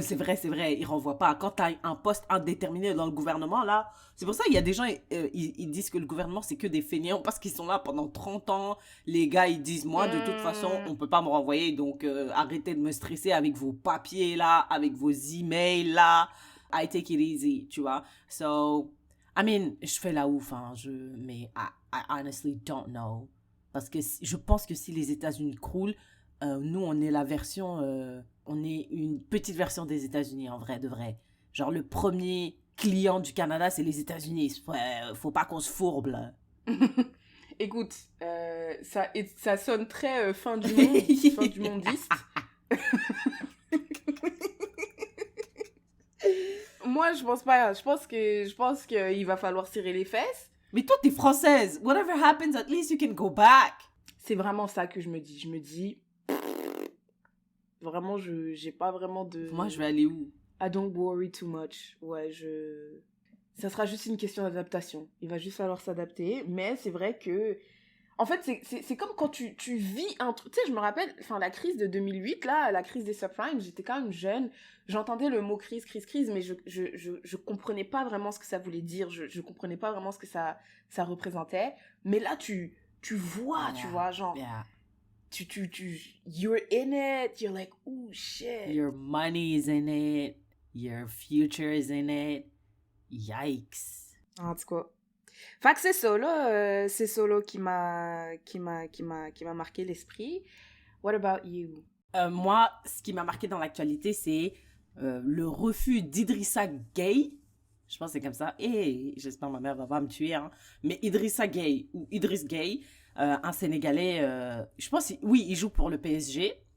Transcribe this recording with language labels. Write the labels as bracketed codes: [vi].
[fr] C'est vrai, il renvoie pas. Quand t'as un poste indéterminé dans le gouvernement, là, c'est pour ça qu'il y a des gens, ils disent que le gouvernement, c'est que des fainéants parce qu'ils sont là pendant 30 ans. Les gars, ils disent, moi, de toute façon, on peut pas me renvoyer, donc arrêtez de me stresser avec vos papiers, là, avec vos emails, là. [en] I take it easy, [fr] tu vois. [en] So... I mean, [fr] je fais la ouf, hein, mais [en] I honestly don't know. [fr] Parce que je pense que si les États-Unis croulent, nous, on est la version... on est une petite version des États-Unis, en vrai, de vrai. Genre, le premier client du Canada, c'est les États-Unis. Faut pas qu'on se fourbe, là. Écoute, ça sonne très fin du monde, fin du mondiste. Moi, je pense pas. Je pense qu'il va falloir serrer les fesses. Mais toi, t'es française. [en] Whatever happens, at least you can go back. [fr] C'est vraiment ça que je me dis. Je me dis... Vraiment, j'ai pas vraiment de... Moi, je vais aller où? [en] I don't worry too much. [fr] Ouais, ça sera juste une question d'adaptation. Il va juste falloir s'adapter. Mais c'est vrai que... En fait, c'est comme quand tu vis un truc... Tu sais, je me rappelle, la crise de 2008, là, la crise des subprimes, j'étais quand même jeune. J'entendais le mot crise, mais je comprenais pas vraiment ce que ça voulait dire. Je comprenais pas vraiment ce que ça représentait. Mais là, tu vois, tu vois, genre... [en] Yeah. You're in it. You're like, oh, shit. Your money is in it. Your future is in it. Yikes. [fr] En tout cas... Fait que c'est Solo qui m'a marqué l'esprit. [en] What about you? [fr] Moi, ce qui m'a marqué dans l'actualité, c'est le refus d'Idrissa Gueye. Je pense que c'est comme ça. Et j'espère que ma mère va pas me tuer. Hein. Mais Idrissa Gueye ou Idriss Gueye, un Sénégalais, je pense, oui, il joue pour le PSG.